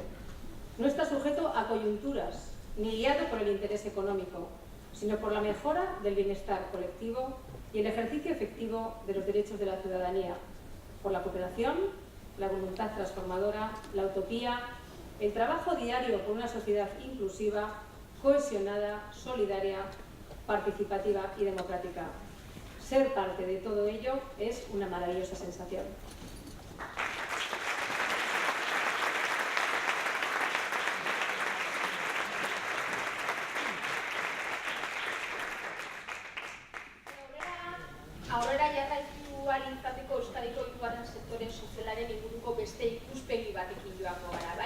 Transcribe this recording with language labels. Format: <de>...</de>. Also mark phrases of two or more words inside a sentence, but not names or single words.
<es>No está sujeto a coyunturas, ni guiado por el interés económico, sino por la mejora del bienestar colectivo y el ejercicio efectivo de los derechos de la ciudadanía, por la cooperación, la voluntad transformadora, la utopía, el trabajo diario por una sociedad inclusiva, cohesionada, solidaria, participativa y democrática. Ser parte de todo ello es una maravillosa sensación.</es> <eu>Aurrera jarraitu ahal izateko Euskadiko hirugarren sektore sozialaren inguruko beste ikuspegi batekin joango gara, bai?</eu>